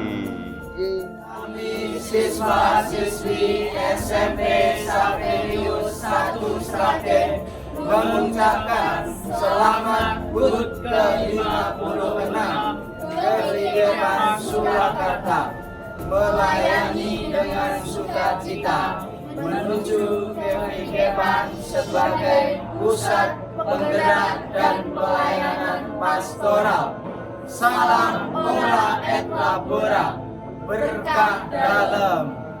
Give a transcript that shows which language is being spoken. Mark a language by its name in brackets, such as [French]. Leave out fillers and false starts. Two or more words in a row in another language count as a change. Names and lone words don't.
[Indonesian] Kami siswa-siswi SMP Saperius 1 Sragen mengucapkan selamat HUT ke-56 GPKPAN Surakarta, melayani dengan sukacita menuju GPKPAN sebagai pusat penggerak dan pelayanan pastoral. Salam [Latin] ora et labora, [Indonesian] berkah dalam.